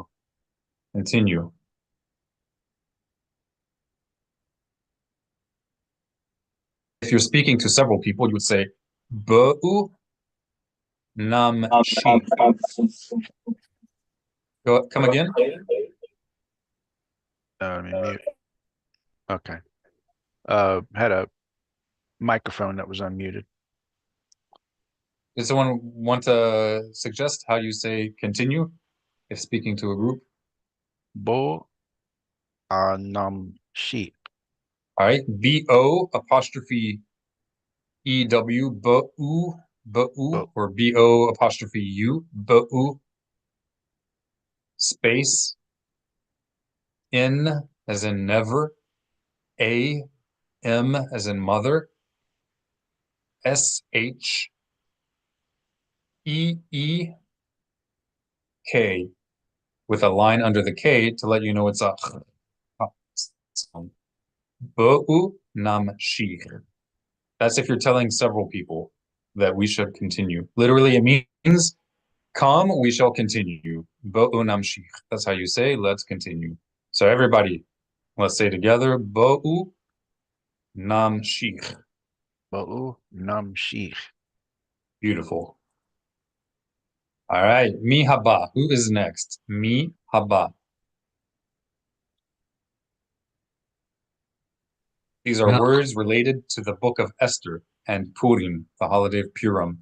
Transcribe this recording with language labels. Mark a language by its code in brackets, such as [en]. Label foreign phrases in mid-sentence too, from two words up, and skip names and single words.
[en] Continue. If you're speaking to several people, you would say [he] בואו נמשיך. [en] Come again? Let me mute. Okay. Had a microphone that was unmuted. Does someone want to suggest how you say continue if speaking to a group? [he] בואו נמשיך. [en] All right. B-O apostrophe E-W, B-U, [he] בואו. [en] or B-O apostrophe U, B-U, space, N as in never, A, M as in mother, S-H, E-E, K, with a line under the K to let you know it's a sound. [he] בואו נמשיך. [en] That's if you're telling several people that we should continue. Literally, it means come, we shall continue. [he] בואו נמשיך. [en] That's how you say, let's continue. So everybody, let's say together, [he] בואו נמשיך. בואו נמשיך. [en] Beautiful. All right, [he] מי הבא. [en] Who is next? [he] מי הבא. [en] These are Mel- words related to the book of Esther and Purim, the holiday of Purim.